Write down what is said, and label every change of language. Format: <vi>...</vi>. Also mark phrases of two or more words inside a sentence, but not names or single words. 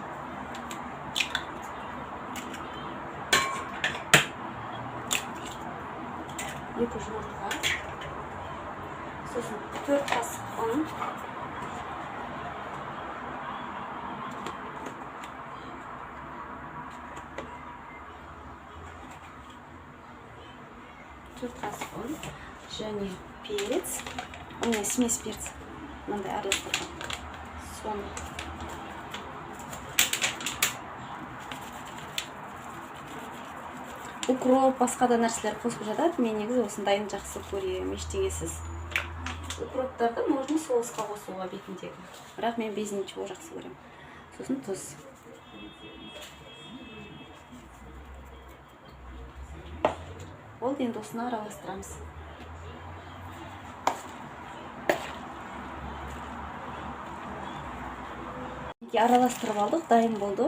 <kk>Сосын 4 қасық ұн. Және перец.</kk> <ru>У меня смесь перца.</ru> <kk>Мындай араластырған. Соны. Укроп, басқа да нәрселер қосып жатады. Мен негізі осындайын жақсы көремін, ештеңесіз. Укроптарды можно соусқа қосуға бетіндегі. Бірақ мен</kk> <ru>без ничего</ru> <kk>жақсы көремін. Сосын тұз. Болды, енді осыны араластырамыз. Араластырып алдық, дайын болды.</kk>